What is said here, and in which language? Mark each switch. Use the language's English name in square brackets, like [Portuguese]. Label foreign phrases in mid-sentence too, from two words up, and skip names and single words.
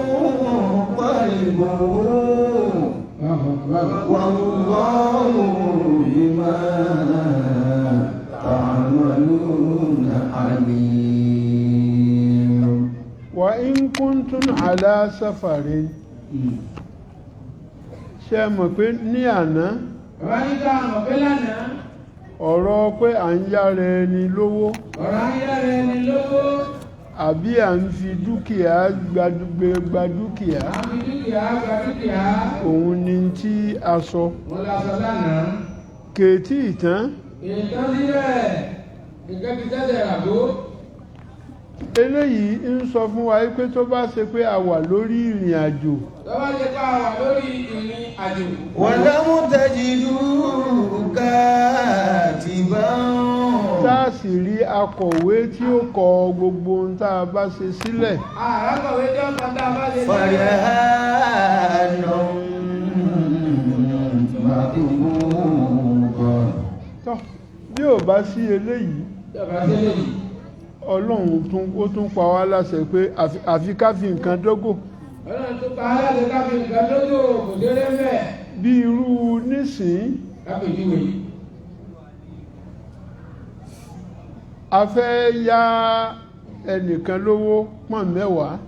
[Arabic] قلبه والله بما تعملون عليم وإن كنتم على سفر [Yoruba] ṣé mọ̀ pé ní àná ọ̀rọ̀ pé à ń yára ẹni lówó àbí à ń fi dúkìá gba dúkìá òun ni tí a sọ kèétí ìtàn eléyìí ń sọ fún wa pé tó bá ṣe pé a wà lórí ìrìn àjò [Arabic] ولم تجدوا كاتبا [Yoruba] tá a sì rí akọ̀wé tí ó kọ gbogbo ohun tá a bá ṣe sílẹ̀ [Arabic] فرهان مكتوب [Yoruba] tọ́ bí ò bá sí eléyìí ọlọ́run ó tún pa wá láṣẹ pé àfi ká fi nǹkan dógò bí irú nísìn a fẹ́ yá ẹnìkan lówó pọ́n mẹ́wàá